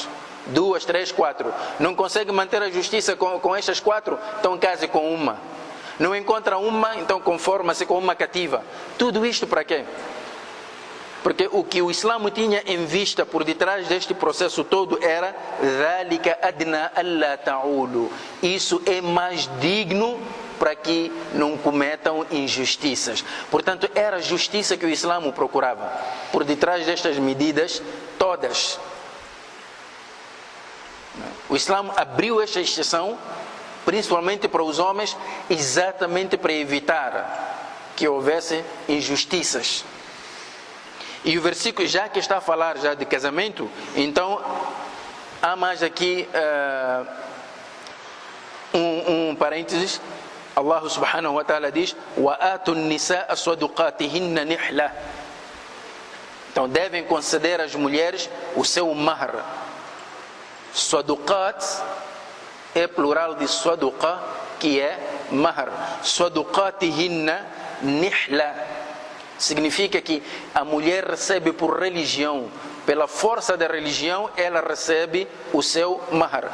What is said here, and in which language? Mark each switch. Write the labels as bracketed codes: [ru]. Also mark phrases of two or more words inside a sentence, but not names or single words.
[pt] 2, 3, 4. Não consegue manter a justiça com estas 4, então case com uma. Não encontra uma, então conforma-se com uma cativa. Tudo isto para quê? Porque o que o Islã tinha em vista por detrás deste processo todo era [ar] ذَلِكَ أَدْنَا أَلَّا تَعُولُ. [pt] Isso é mais digno para que não cometam injustiças. Portanto, era a justiça que o Islã procurava. Por detrás destas medidas todas. O Islã abriu esta exceção, principalmente para os homens, exatamente para evitar que houvesse injustiças. E o versículo, já que está a falar já de casamento, então há mais aqui um parênteses. [ar] الله سبحانه وتعالى diz: وَآتُوا النِّسَاءَ صَدُقَاتِهِنَّ نِحْلَةً. [pt] Então devem conceder às mulheres o seu mahr. Saduqat é plural de saduqa, que é mahr. [ar] صدقاتهن نحلة. [pt] Significa que a mulher recebe por religião, pela força da religião, ela recebe o seu mahr.